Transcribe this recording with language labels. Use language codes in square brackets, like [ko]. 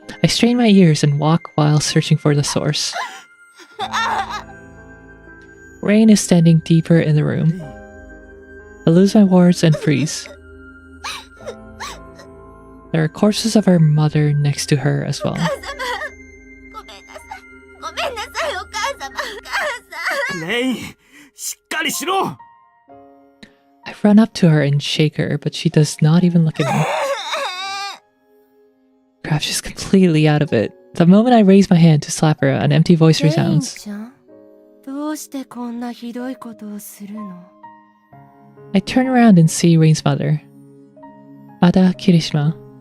[en] I strain my ears and walk while searching for the source. Rain is standing deeper in the room. I lose my words and freeze. There are corpses of her mother next to her as well. [ja] お母様。ごめんなさい。ごめんなさい、お母様。お母さん。レイン、しっかりしろ。 [en] I run up to her and shake her, but she does not even look at me. Perhaps she's completely out of it. The moment I raise my hand to slap her, an empty voice resounds. [ja] どうしてこんなひどいことをするの？ [en] I turn around and see Rain's mother. Ada Kirishima.